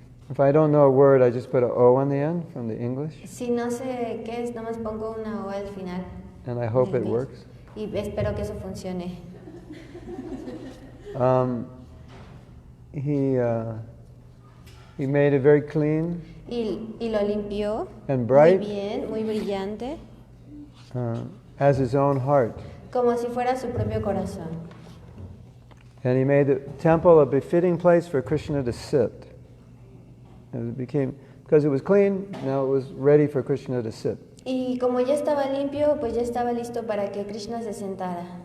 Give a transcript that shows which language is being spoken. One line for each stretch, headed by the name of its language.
English: If I don't know a word, I just put an O on the end from the English.
Spanish: Si no sé qué es, nomás pongo una O al final.
English: And I hope it works.
Spanish: Y espero que eso funcione.
English: He made it very clean.
Spanish: Y lo limpió.
English: And bright.
Spanish: Muy bien, muy brillante.
English: As his own heart.
Spanish: Como si fuera su propio corazón.
English: And he made the temple a befitting place for Krishna to sit. And it became, because it was clean, now it was ready for Krishna to sit.
Spanish: Y como ya estaba limpio, pues ya estaba listo para que Krishna se sentara.